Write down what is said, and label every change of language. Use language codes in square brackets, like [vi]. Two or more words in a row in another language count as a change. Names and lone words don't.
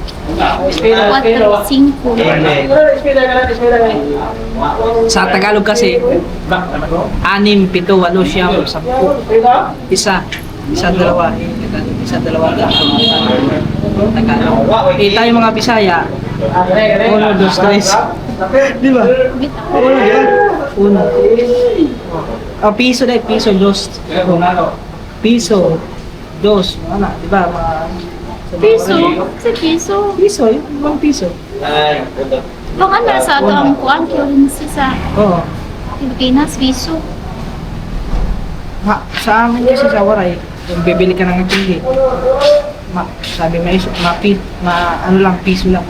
[tl] Sa Tagalog kasi, 6, 7, 8, 9, 10. Isa, dalawa. Tagalog. Tayo mga Bisaya, 1, 2, 3. Di ba? Uno. Piso dahil, piso, dos. Piso, dos. Ano, di ba? Piso? Sa piso? Piso, yung piso. Baka na sa ito ang kuwan, currency sa Oo. Pilipinas, piso. Sa amin kasi sa Waray, kung bibili ka ng tinggi, sabi ano lang, piso lang.